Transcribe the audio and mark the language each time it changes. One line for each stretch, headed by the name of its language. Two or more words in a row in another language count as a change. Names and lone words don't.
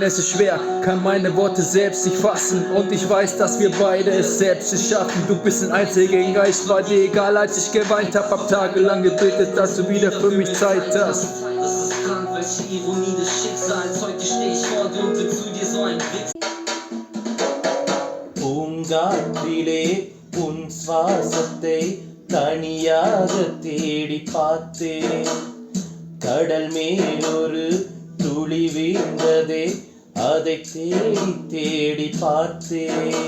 German: Es ist schwer, kann meine Worte selbst nicht fassen, und ich weiß, dass wir beide es selbst nicht schaffen. Du bist ein Einzelgänger, ich war dir egal, als ich geweint hab tagelang gebetet, dass du wieder für mich Zeit hast. Das ist krank, welche Ironie des Schicksals. Heute steh ich vor dir und bin zu dir so ein Witz.
Tamil: பூங்காற்றிலே உன் சுவாசத்தை தனியாக தேடி பார்த்தேன். கடல் மேலொரு துளி வீழ்ந்ததே, அதை தேடி தேடி பார்த்தேன்.